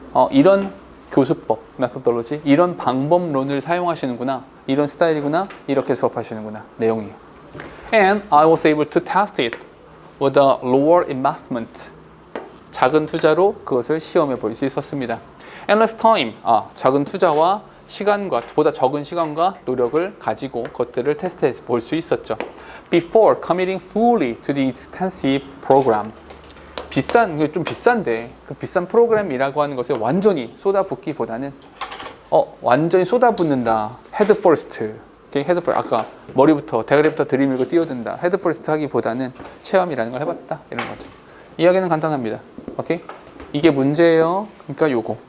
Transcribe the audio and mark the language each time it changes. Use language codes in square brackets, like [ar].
[ko] 이런 교수법, methodology, 이런 방법론을 사용하시는구나. 이런 스타일이구나. 이렇게 수업하시는구나. 내용이에요. [en] And I was able to test it with a lower investment. [ko] 작은 투자로 그것을 시험해 볼 수 있었습니다. [en] And less time. [ko] 작은 투자와 시간과 보다 적은 시간과 노력을 가지고 그것들을 테스트해 볼 수 있었죠. [en] Before committing fully to the expensive program. [ko] 좀 비싼데 그 비싼 프로그램이라고 하는 것에 완전히 쏟아붓기보다는 완전히 쏟아붓는다. [en] Head first. [ko] 아까 머리부터 대가리부터 들이밀고 뛰어든다. [en] Head first [ko] 하기보다는 체험이라는 걸 해봤다. 이런 거죠. 이야기는 간단합니다. 오케이? 이게 문제예요. 그러니까 요거.